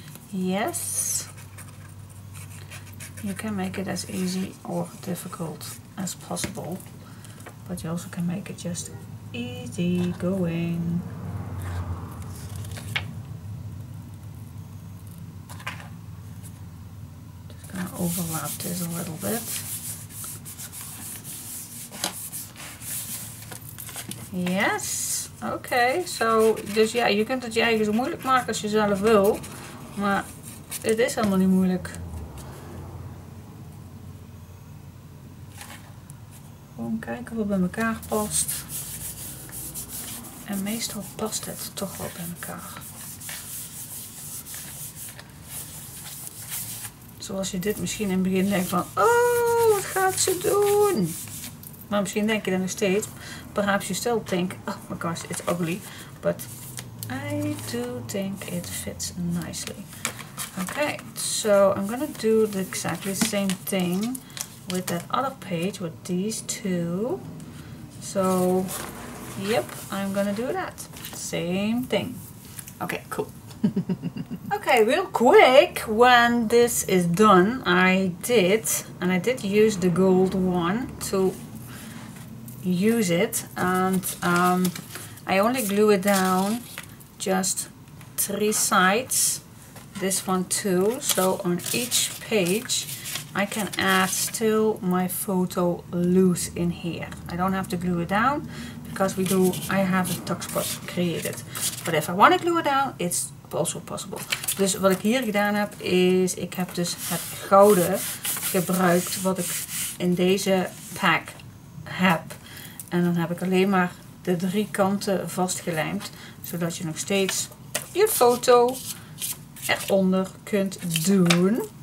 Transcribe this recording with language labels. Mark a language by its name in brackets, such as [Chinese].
[English] Yes, you can make it as easy or difficult as possible, but you also can make it just easy going. Just gonna overlap this a little bit. [Dutch] Yes, oké, dus ja, je kunt het je eigen zo moeilijk maken als je zelf wil, maar het is helemaal niet moeilijk. Gewoon kijken wat bij elkaar past. En meestal past het toch wel bij elkaar. Zoals je dit misschien in het begin denkt van, oh, wat gaat ze doen? Maar misschien denk je dan nog steeds, [English] perhaps you still think, oh my gosh, it's ugly. But I do think it fits nicely. Okay, so I'm gonna do exactly the same thing with that other page with these two. So, yep, I'm gonna do that. Same thing. Okay, cool. Okay, real quick, when this is done, I did use the gold one to use it, and I only glue it down just 3 sides, this one too, so on each page I can add still my photo loose in here. I don't have to glue it down because I have a tuck spot created, but if I want to glue it down, it's also possible. [Dutch] Dus wat ik hier gedaan heb is, ik heb dus het gouden gebruikt wat ik in deze pack heb. En dan heb ik alleen maar de 3 kanten vastgelijmd, zodat je nog steeds je foto eronder kunt doen.